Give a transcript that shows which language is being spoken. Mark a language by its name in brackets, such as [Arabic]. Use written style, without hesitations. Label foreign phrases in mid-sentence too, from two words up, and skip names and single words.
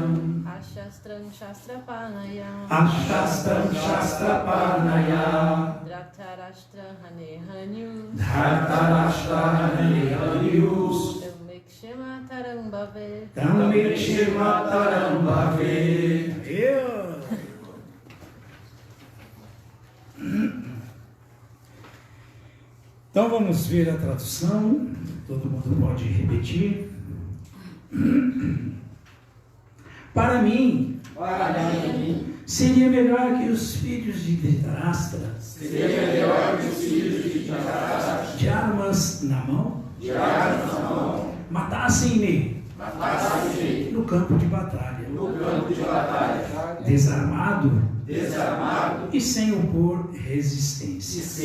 [Sanskrit] अशस्त्रम् शस्त्रपाणयम्, अशस्त्रम् शस्त्रपाणय, धृतराष्ट्र हनेहन्युस्, धार्तराष्ट्र हन्युस्, तमेक्षेमतरम् भवे, तमेक्षेमतरम् भवे. [Portuguese] Então vamos ver a tradução, todo mundo pode repetir. Para mim, seria melhor que os filhos de Dhritarashtra, de armas na mão, matassem-me no campo de batalha, desarmado e sem opor resistência.